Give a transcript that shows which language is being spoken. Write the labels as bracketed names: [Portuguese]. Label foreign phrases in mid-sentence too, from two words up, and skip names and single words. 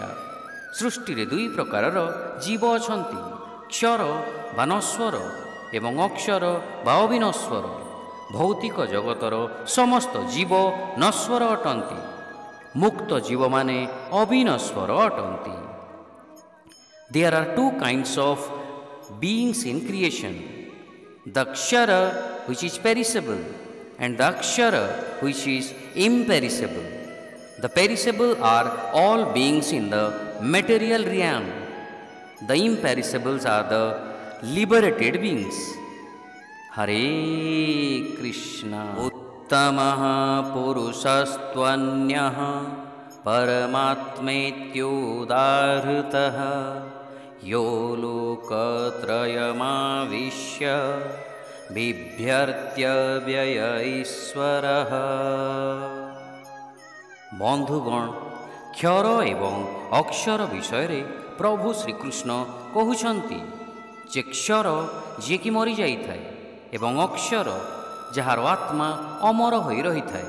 [Odia] ସୃଷ୍ଟିରେ ଦୁଇ ପ୍ରକାରର ଜୀବ ଅଛନ୍ତି, କ୍ଷର ବା ନଶ୍ୱର ଏବଂ ଅକ୍ଷର ବା ଅବିନଶ୍ୱର। ଭୌତିକ ଜଗତର ସମସ୍ତ ଜୀବ ନଶ୍ୱର ଅଟନ୍ତି, ମୁକ୍ତ ଜୀବମାନେ ଅବିନଶ୍ୱର ଅଟନ୍ତି। [English] There are two kinds of beings in creation, the Akshara which is perishable and the Akshara which is imperishable. The perishable are all beings in the material realm. The imperishables are the liberated beings. [Sanskrit] हरे कृष्ण. उत्तमः पुरुषस्त्वन्यः परमात्मेत्युदाहृतः यो लोकत्रयमाविश्य बिभर्त्य व्यय ईश्वरः. [Odia] ବନ୍ଧୁଗଣ, କ୍ଷର ଏବଂ ଅକ୍ଷର ବିଷୟରେ ପ୍ରଭୁ ଶ୍ରୀକୃଷ୍ଣ କହୁଛନ୍ତି ଯେ କ୍ଷର ଯିଏକି ମରିଯାଇଥାଏ ଏବଂ ଅକ୍ଷର ଯାହାର ଆତ୍ମା ଅମର ହୋଇ ରହିଥାଏ।